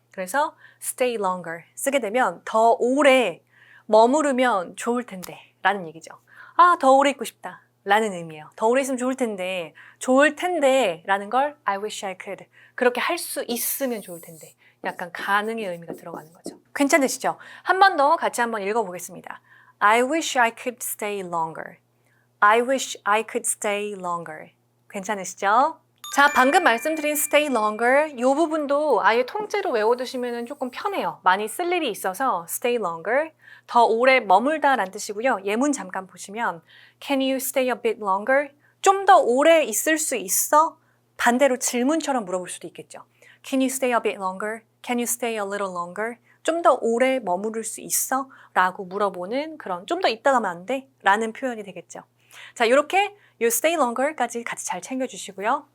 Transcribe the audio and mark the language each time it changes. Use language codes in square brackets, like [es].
[ko] 그래서 stay longer 쓰게 되면 더 오래 머무르면 좋을 텐데 라는 얘기죠. 더 오래 있고 싶다. 라는 의미예요. 더 오래 있으면 좋을 텐데 라는 걸 [en] I wish I could. [ko] 그렇게 할 수 있으면 좋을 텐데. 약간 가능의 의미가 들어가는 거죠. 괜찮으시죠? 한 번 더 같이 한번 읽어보겠습니다. [en] I wish I could stay longer. I wish I could stay longer. [ko] 괜찮으시죠? 자, 방금 말씀드린 stay longer 이 부분도 아예 통째로 외워두시면 조금 편해요. 많이 쓸 일이 있어서 stay longer, 더 오래 머물다 라는 뜻이고요. 예문 잠깐 보시면 [en] Can you stay a bit longer? [ko] 좀 더 오래 있을 수 있어? 반대로 질문처럼 물어볼 수도 있겠죠. [en] Can you stay a bit longer? Can you stay a little longer? [ko] 좀 더 오래 머무를 수 있어? 라고 물어보는 그런 좀 더 있다 가면 안 돼? 라는 표현이 되겠죠. 자, 이렇게 요 stay longer까지 같이 잘 챙겨주시고요.